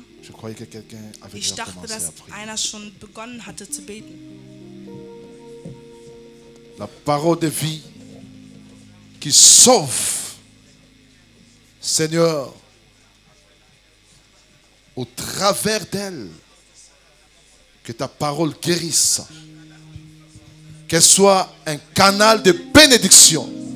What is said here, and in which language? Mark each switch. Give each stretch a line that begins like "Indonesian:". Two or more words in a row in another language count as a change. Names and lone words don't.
French: Je croyais que quelqu'un avait
German: ich
French: déjà
German: dachte,
French: commencé à
German: dass
French: prier.
German: einer schon begonnen hatte zu beten.
French: La parole de vie qui sauve. Seigneur, au travers d'elle, que ta parole guérisse. Qu'elle soit un canal de bénédiction.